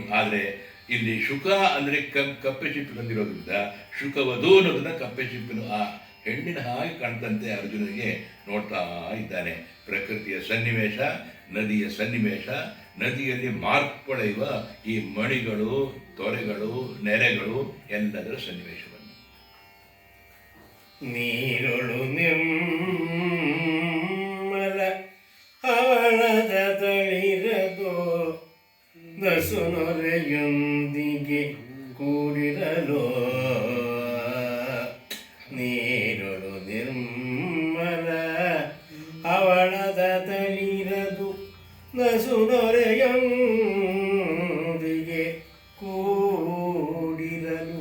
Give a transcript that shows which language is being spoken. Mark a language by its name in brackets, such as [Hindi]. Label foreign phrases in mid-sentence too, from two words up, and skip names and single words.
[Kannada] ಆದರೆ ಇಲ್ಲಿ ಶುಕ ಅಂದರೆ ಕಪ್ಪೆ ಚಿಪ್ಪು ಬಂದಿರೋದ್ರಿಂದ ಶುಕವಧು ಅನ್ನೋದನ್ನ ಕಪ್ಪೆ ಚಿಪ್ಪಿನ ಆ ಹೆಣ್ಣಿನ ಹಾಗೆ ಕಾಣ್ತಂತೆ ಅರ್ಜುನನಿಗೆ ನೋಡ್ತಾ ಇದ್ದಾನೆ. ಪ್ರಕೃತಿಯ ಸನ್ನಿವೇಶ, ನದಿಯ ಸನ್ನಿವೇಶ, ನದಿಯಲ್ಲಿ ಮಾರ್ಪಳೆಯುವ ಈ ಮಣಿಗಳು ತೊರೆಗಳು, ನೆರೆಗಳು ಎಲ್ಲದರ ಸನ್ನಿವೇಶವನ್ನು. ನೀರೊಳು ನಿರ್ಮಲ ಹವಳದ ತಳಿರದು ನಸು ನೊರೆಯೊಂದಿಗೆ ಕೂಡಿರಲು. ನೀರೊಳು ನಿರ್ಮಲ ಹವಳದ ತಳಿರದು ನಸು ನೊರೆಯೊಂದಿಗೆ ಕೂಡಿರಲು.